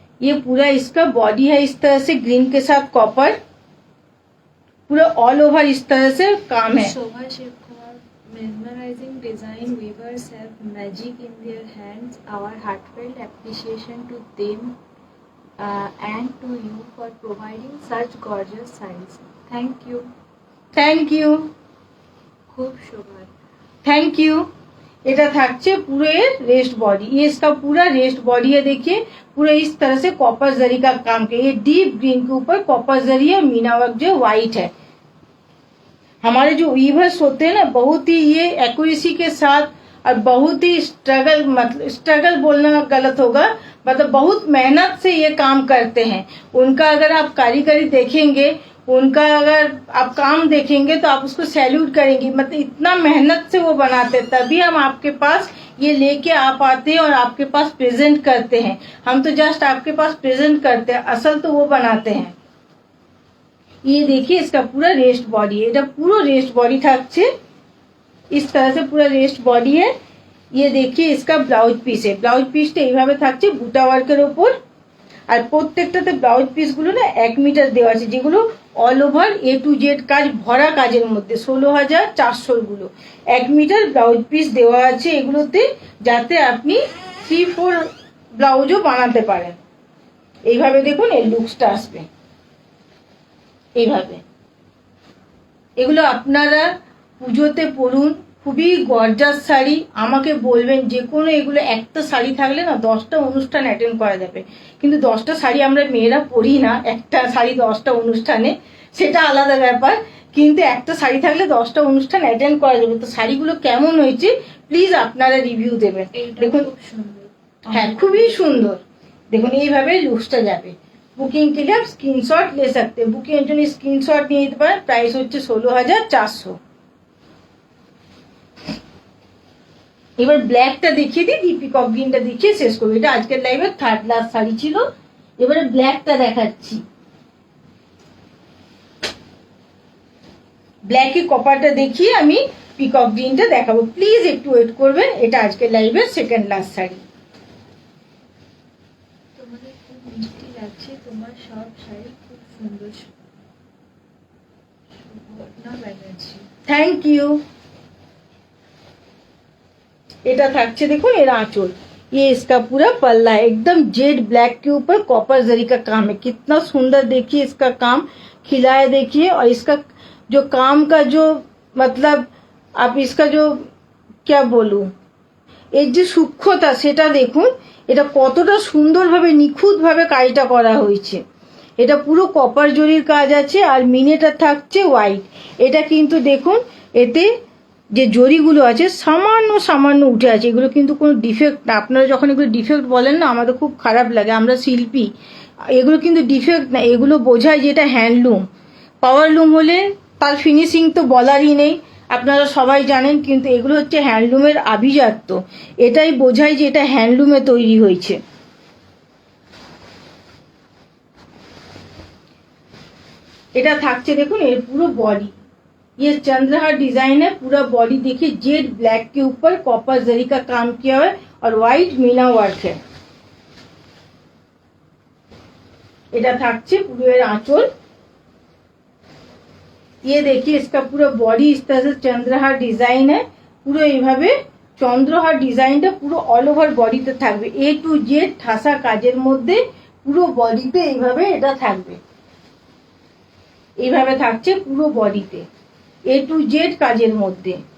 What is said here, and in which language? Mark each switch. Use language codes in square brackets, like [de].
[hi] ये पूरा इसका बॉडी है इस तरह से ग्रीन के साथ कॉपर, पूरा ऑल ओवर इस तरह से काम है। [en] Shobha Shivkumar, mesmerizing design weavers have magic in their hands. Our heartfelt appreciation to them and to you for providing such gorgeous sarees. Thank you. Thank you, [hi] खूब शोभा। [en] Thank you. [bn] এটা থাকছে পুরো এর रेस्ट बॉडी। [hi] ये इसका पूरा rest body है। देखिए पूरा इस तरह से कॉपर जरी का काम किया। ये डीप ग्रीन के ऊपर कॉपर जरी है, मीना वर्क जो व्हाइट है। हमारे जो वीवर्स होते हैं ना, बहुत ही ये एक्यूरेसी के साथ और बहुत ही स्ट्रगल, मतलब स्ट्रगल बोलना गलत होगा, मतलब बहुत मेहनत से ये काम करते हैं। उनका अगर आप कारीगरी देखेंगे, उनका अगर आप काम देखेंगे तो आप उसको सैल्यूट करेंगे। मतलब इतना मेहनत से वो बनाते हैं, तभी हम आपके पास ये लेके आ पाते हैं और आपके पास प्रेजेंट करते हैं। हम तो जस्ट आपके पास प्रेजेंट करते हैं, असल तो वो बनाते हैं। ये देखिए इसका पूरा रेस्ट बॉडी है। [bn] এটা পুরো [hi] रेस्ट बॉडी থাকছে, इस तरह से पूरा रेस्ट बॉडी है। ये देखिए इसका ब्लाउज पीस है। [bn] ब्लाउज पीसটা এইভাবে থাকছে বুটা ওয়ার্কের উপর। আর প্রত্যেকটাতে ব্লাউজ পিসগুলো না 1 মিটার দেওয়া আছে, যেগুলো all over A to Z কাজ, ভরা কাজের মধ্যে 16,400 গুলো 1 মিটার ব্লাউজ পিস দেওয়া আছে এগুলোতে, যাতে আপনি 3-4 ব্লাউজও বানাতে পারেন। এইভাবে দেখুন এই লুকসটা আসবে এইভাবে। এগুলো আপনারা পুজোতে পরুন, খুবই গর্জাস শাড়ি। আমাকে বলবেন যে কোনো, এগুলো একটা শাড়ি থাকলে না 10টা অনুষ্ঠান অ্যাটেন্ড করা যাবে। কিন্তু 10টা শাড়ি আমরা মেয়েরা পরি না, একটা শাড়ি 10টা অনুষ্ঠানে, সেটা আলাদা ব্যাপার। কিন্তু একটা শাড়ি থাকলে 10টা অনুষ্ঠান অ্যাটেন্ড করা যাবে। তো শাড়িগুলো কেমন হয়েছে প্লিজ আপনারা রিভিউ দেবেন। দেখুন খুব সুন্দর, হ্যাঁ খুবই সুন্দর। দেখুন এইভাবে লুকসটা যাবে। [hi] বুকিং के लिए आप स्क्रीनशॉट ले सकते हैं। [bn] বুকিং এর জন্য স্ক্রিনশট নিয়ে নিতে পারেন। প্রাইস হচ্ছে 16,400। এবার ব্ল্যাকটা দেখিয়ে দিই, পিকক গ্রিনটা দেখিয়ে শেষ করবো। এটা আজকের লাইভের 3rd লাস্ট শাড়ি ছিল। এবারে ব্ল্যাকটা দেখাচ্ছি। ব্ল্যাকে কপারটা দেখিয়ে আমি পিকক গ্রিনটা দেখাবো। প্লিজ একটু ওয়েট করবেন। এটা আজকের লাইভের 2nd লাস্ট শাড়ি। তোমাদের খুব মিষ্টি থাকছে তোমার সব শাড়ি খুব সুন্দর। সুবর্ণা ব্যানার্জি। [en] Thank you. [bn] এটা থাকছে দেখুন এর [hi] आंचल, ये इसका पूरा पल्ला है, एकदम जेड ब्लैक के ऊपर कॉपर जरी का काम है। कितना सुंदर देखिए इसका काम खिला है देखिए। और इसका जो काम का जो मतलब आप इसका जो क्या बोलूं, [bn] এর যে সূক্ষ্মতা সেটা দেখুন, এটা কতটা সুন্দরভাবে নিখুঁতভাবে কাজটা করা হয়েছে। এটা পুরো কপার জরির কাজ আছে আর মিনেটা থাকছে হোয়াইট। এটা কিন্তু দেখুন এতে যে জরিগুলো আছে সামান্য সামান্য উঠে আছে, এগুলো কিন্তু কোনো ডিফেক্ট না। আপনারা যখন এগুলো ডিফেক্ট বলেন না আমাদের খুব খারাপ লাগে, আমরা শিল্পী, এগুলো কিন্তু ডিফেক্ট না, এগুলো বোঝায় যে এটা হ্যান্ডলুম। পাওয়ারলুম হলে তার ফিনিশিং তো বলারই নেই, আপনারা সবাই জানেন, কিন্তু এগুলো হচ্ছে হ্যান্ডলুমের আভিজাত্য। এটাই বোঝায় যে এটা হ্যান্ডলুমে তৈরি হয়েছে। এটা থাকছে দেখুন এর পুরো बॉडी, [hi] ये चंद्रहार डिजाइन है। पूरा बॉडी देखिए जेड ब्लैक के ऊपर कॉपर जरी का काम किया हुआ है और व्हाइट मीना वर्क है। [bn] এটা থাকছে পুরো এর आंचल। [hi] ये देखिए इसका पूरा बॉडी इस तरह से चंद्रहार डिजाइन है। [bn] পুরো এইভাবে চন্দ্রহার ডিজাইনটা পুরো অল ওভার বডিতে থাকবে, এ টু জেড ঠাসা কাজের মধ্যে পুরো বডিতে এইভাবে এটা থাকবে। এইভাবে থাকছে পুরো বডিতে এ টু জেড কাজের মধ্যে।